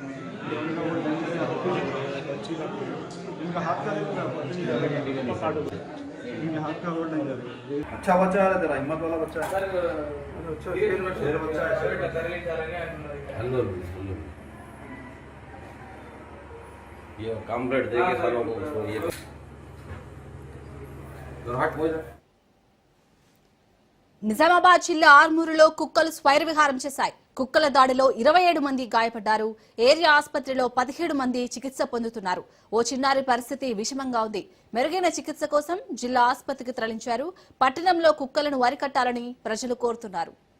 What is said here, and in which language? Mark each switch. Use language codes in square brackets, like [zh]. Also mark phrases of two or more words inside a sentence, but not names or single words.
[hi] अच्छा बच्चा है तेरा, हिम्मत वाला बच्चा है. ये कॉम्प्लेट देके सारों को ये हट हो जाए. [te] నిజామాబాద్ జిల్లా ఆర్మూరులో కుక్కలు స్వైర విహారం చేశాయి. కుక్కల దాడిలో 27 మంది గాయపడ్డారు. ఏరియా ఆసుపత్రిలో 17 మంది చికిత్స పొందుతున్నారు. ఓ చిన్నారి పరిస్థితి విషమంగా ఉంది. మెరుగైన చికిత్స కోసం జిల్లా ఆసుపత్రికి తరలించారు. పట్టణంలో కుక్కలను అరికట్టాలని ప్రజలు కోరుతున్నారు.